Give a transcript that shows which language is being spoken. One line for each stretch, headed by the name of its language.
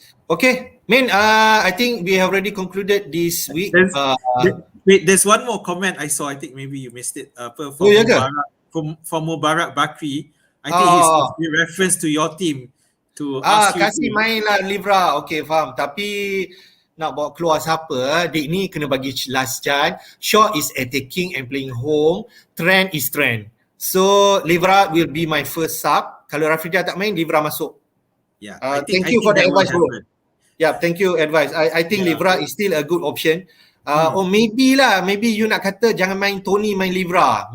English: Okay, I think we have already concluded this week. There's one more comment I saw. I think maybe you missed it. From Mubarak Bakri. I think he's in reference to your team. To
Malay: kasih main lah Livra. Okay, faham. Tapi nak bawa keluar siapa? Dik ni kena bagi last chance.
English: Shaw is attacking and playing home. Trent is Trent. So Livra will be my first sub.
Malay: Kalau Rafidah tak main, Livra masuk.
English: Yeah. Thank you for the advice, bro. Yeah, thank you advice. I think Livra is still a good option. Or maybe you
Malay: nak kata jangan main Tony, main Livra.